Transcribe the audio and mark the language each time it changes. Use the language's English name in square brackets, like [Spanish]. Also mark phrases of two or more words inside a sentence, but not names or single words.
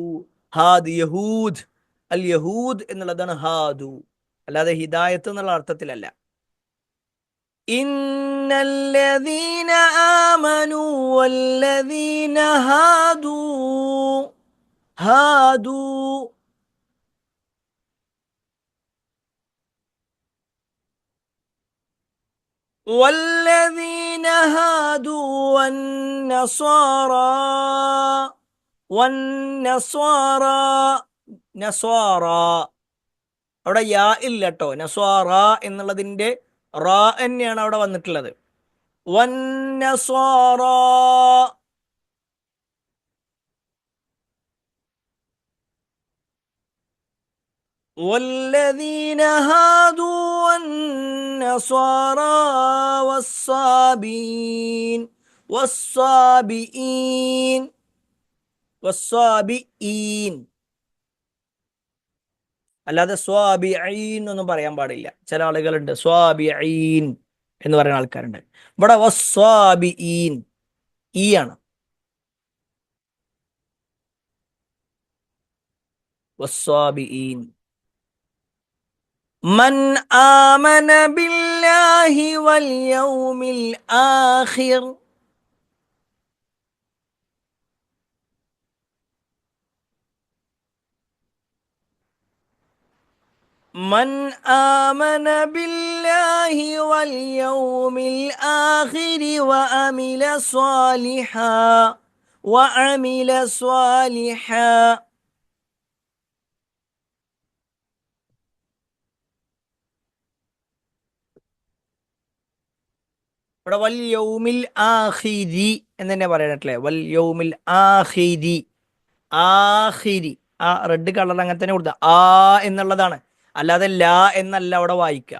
[Arabic] هاد يهود، اليهود [Malayalam] എന്നുള്ളതാണ് ഹാദു, അല്ലാതെ ഹിദായത്ത് എന്നുള്ള അർത്ഥത്തിലല്ല. [Arabic] إن الذين آمنوا والذين هادوا هادوا والذين هادوا والنصارى [Malayalam] അവിടെ യാ ഇല്ല കേട്ടോ. നസ്വാറ എന്നുള്ളതിന്റെ റാ തന്നെയാണ് അവിടെ വന്നിട്ടുള്ളത്. [Arabic] والنصارى والذين هادوا والنصارى والصابئين [Malayalam] അല്ലാതെ സ്വാബിഈൻ ഒന്നും പറയാൻ പാടില്ല. ചില ആളുകളുണ്ട് സ്വാബിഈൻ എന്ന് പറയുന്ന ആൾക്കാരുണ്ട്. ഇവിടെ വസ്വാബിഈൻ ഈ ആണ്. വസ്വാബിഈൻ. [Arabic] من آمن بالله واليوم الآخر. من آمن بالله واليوم الآخر وعمل صالحا [Malayalam] ഇവിടെ [Arabic] واليوم الآخر [Malayalam] എന്ന് തന്നെ പറയണല്ലേ. [Arabic] واليوم الآخر. [Malayalam] ആഖിരി ആ റെഡ് കളർ അങ്ങനെ തന്നെ കൊടുത്ത ആ എന്നുള്ളതാണ്, അല്ലാതെ ലാ എന്നല്ല അവിടെ വായിക്കുക.